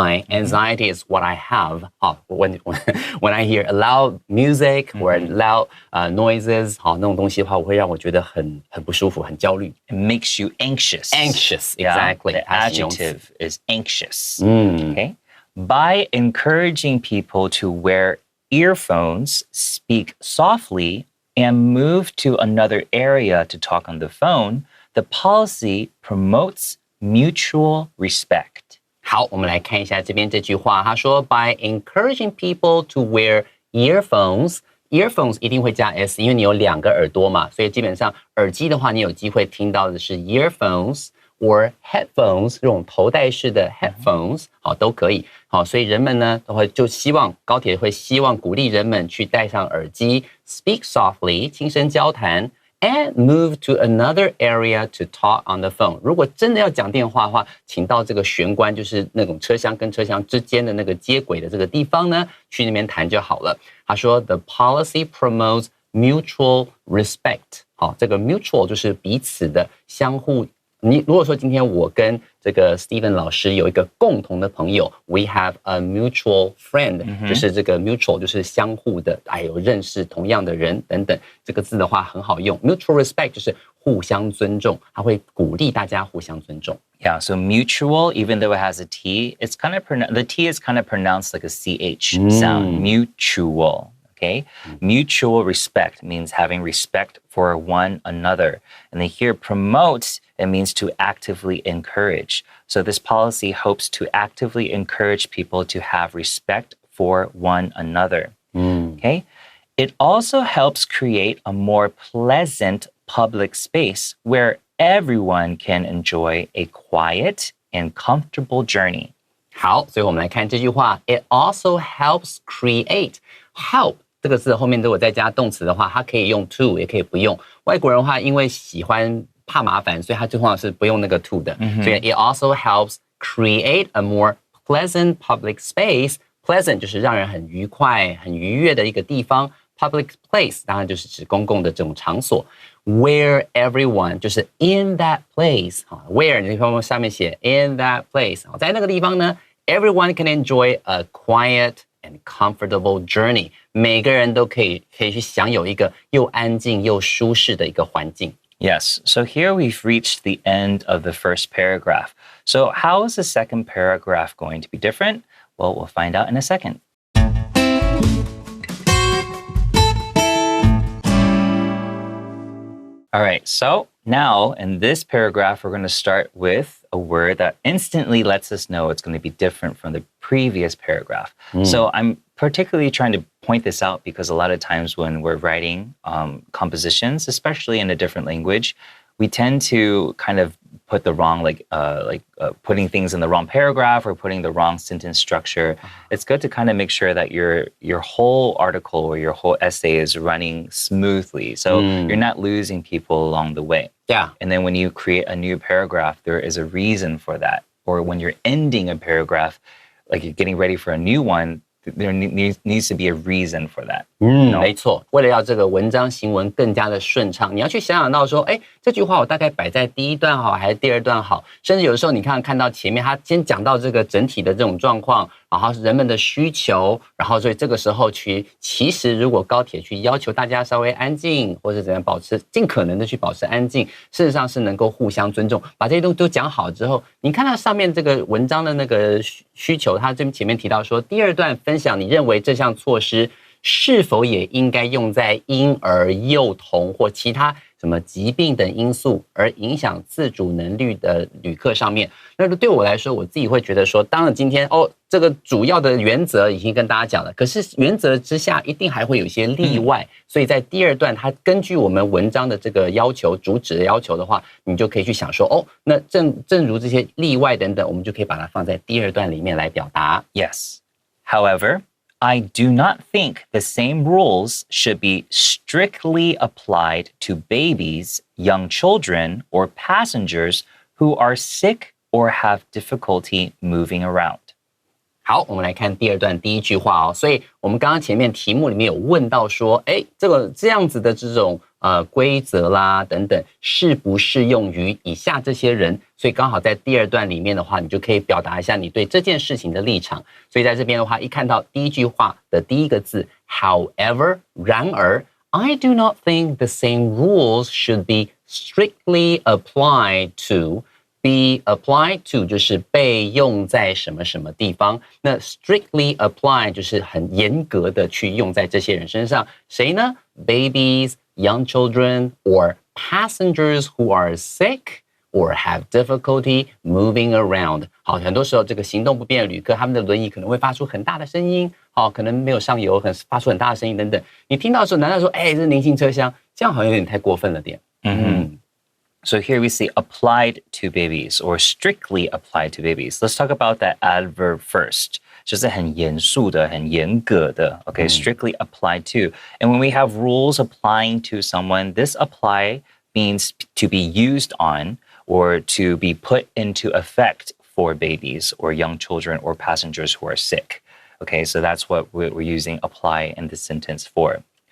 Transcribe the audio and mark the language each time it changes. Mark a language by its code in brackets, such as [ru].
[en] Anxiety is what I have. When I hear loud music or loud noises, [zh] 好，那种东西的话，会让我觉得很不舒服，很焦虑。 [en] It makes you anxious. Anxious, exactly. The adjective is anxious. Okay. By encouraging people to wear earphones, speak softly, and move to another area to talk on the phone, the policy promotes mutual respect. [zh] 好，我们来看一下这边这句话，他说 [en] by encouraging people to wear earphones [zh] 一定会加 s， 因为你有两个耳朵嘛，所以基本上耳机的话，你有机会听到的是 earphones or headphones 这种头戴式的 headphones， 好，都可以。好，所以人们呢都会就希望高铁会希望鼓励人们去戴上耳机 ， [en] speak softly [zh] 轻声交谈。 [en] And move to another area to talk on the phone. [zh] 如果真的要讲电话的话，请到这个玄关，就是那种车厢跟车厢之间的那个接轨的这个地方呢，去那边谈就好了。他说 ， [en] The policy promotes mutual respect. [zh] 好，这个 mutual 就是彼此的相互你如果说今天我跟这个 Steven 老师有一个共同的朋友 ， [en] we have a mutual friend，、 [zh] 就是这个 mutual 就是相互的，有认识同样的人等等。这个字的话很好用 ， [en] mutual respect [zh] 就是互相尊重，他会鼓励大家互相尊重。 [en] Yeah, so mutual, even though it has a T, it's kind of the T is kind of pronounced like a CH sound. Mutual. Okay, mutual respect means having respect for one another. And then here, promote, it means to actively encourage. So this policy hopes to actively encourage people to have respect for one another. Okay, it also helps create a more pleasant public space where everyone can enjoy a quiet and comfortable journey. [zh] 好，所以我们来看这句话 ， [en] It also helps create help。 [zh] 这个字后面如果再加动词的话，它可以用 to， 也可以不用。外国人的话，因为喜欢怕麻烦，所以他最通常是不用那个 to 的。 [en] 所以 it also helps create a more pleasant public space. [zh] Pleasant 就是让人很愉快、很愉悦的一个地方。 [en] Public place [zh] 当然就是指公共的这种场所。 [en] Where everyone [zh] 就是 [en] in that place。 [zh] Where 你看下面写 [en] in that place， [zh] 在那个地方呢 ， [en] everyone can enjoy a quiet.and comfortable journey， [zh] 每个人都可以去享有一个又安静又舒适的一个环境。 [en] Yes, so here we've reached the end of the first paragraph. So how is the second paragraph going to be different? Well, we'll find out in a second. All right, so now in this paragraph, we're going to start with a word that instantly lets us know it's going to be different from the previous paragraph. So I'm particularly trying to point this out because a lot of times when we're writing compositions, especially in a different language, we tend to kind of put the wrong, putting things in the wrong paragraph or putting the wrong sentence structure. It's good to kind of make sure that your whole article or your whole essay is running smoothly. So you're not losing people along the way. Yeah. And then when you create a new paragraph, there is a reason for that. Or when you're ending a paragraph, like you're getting ready for a new one, there needs to be a reason for that. [zh] 没错，为了要这个文章行文更加的顺畅，你要去想到说，这句话我大概摆在第一段好还是第二段好？甚至有的时候你看到前面他先讲到这个整体的这种状况，然后人们的需求，然后所以这个时候其实如果高铁去要求大家稍微安静，或者怎样尽可能的去保持安静，事实上是能够互相尊重。把这些东西都讲好之后，你看到上面这个文章的那个需求，他这前面提到说，第二段分享你认为这项措施是否也应该用在婴儿、幼童或其他什么疾病等因素而影响自主能力的旅客上面？那对我来说，我自己会觉得说，当然今天这个主要的原则已经跟大家讲了，可是原则之下一定还会有一些例外，所以在第二段，它根据我们文章的这个要求、主旨的要求的话，你就可以去想说，那正如这些例外等等，我们就可以把它放在第二段里面来表达。 [en] Yes. However, I do not think the same rules should be strictly applied to babies, young children, or passengers who are sick or have difficulty moving around. [zh] 好，我们来看第二段第一句话所以我们刚刚前面题目里面有问到说，这样子的这种规则啦等等，适不适用于以下这些人？所以刚好在第二段里面的话，你就可以表达一下你对这件事情的立场。所以在这边的话，一看到第一句话的第一个字 ，however， 然而 ， [en] I do not think the same rules should be strictly applied to。 Be applied to [zh] 就是被用在什么什么地方，那 [en] strictly apply [zh] 就是很严格的去用在这些人身上。谁呢？ [en] Babies, young children, or passengers who are sick or have difficulty moving around. [zh] 好，很多时候这个行动不便的旅客，他们的轮椅可能会发出很大的声音，可能没有上油，发出很大的声音等等。你听到的时候，难道说，这是宁静车厢？这样好像有点太过分了点。 [en] So here we see applied to babies or strictly applied to babies. Let's talk about that adverb first. [zh] 就是很严肃的，很严格的, okay, [en] strictly applied to. And when we have rules applying to someone, this apply means to be used on or to be put into effect for babies or young children or passengers who are sick. Okay, so that's what we're using apply in this sentence for.